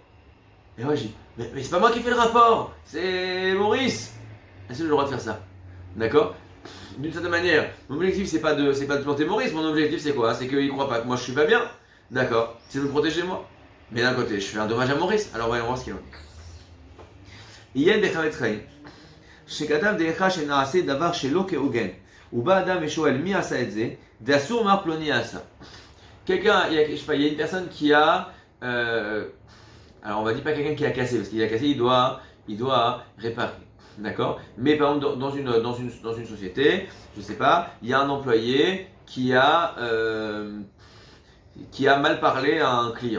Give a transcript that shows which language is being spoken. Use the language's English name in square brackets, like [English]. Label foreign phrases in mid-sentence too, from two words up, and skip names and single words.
[French] Et moi, je dis mais c'est pas moi qui fais le rapport, c'est Maurice. Est-ce que j'ai le droit de faire ça? D'accord? D'une certaine manière, mon objectif c'est pas de planter Maurice, mon objectif c'est quoi? C'est qu'il croit pas que moi je suis pas bien. D'accord? C'est de me protéger moi. Mais d'un côté, je fais un dommage à Maurice, alors voyons voir ce qu'il en est. [Hebrew] עיין בחפץ חיים. שכתב דעיכה שנעשה דבר שלא כהוגן, ובא אדם ושואל מי עשה את זה, ואסור מה פלוני עשה. [French] Quelqu'un, je sais pas, il y a une personne qui a, alors on va dire pas quelqu'un qui a cassé, parce qu'il a cassé, il doit réparer, d'accord? Mais par exemple dans une société, je sais pas, il y a un employé qui a mal parlé à un client.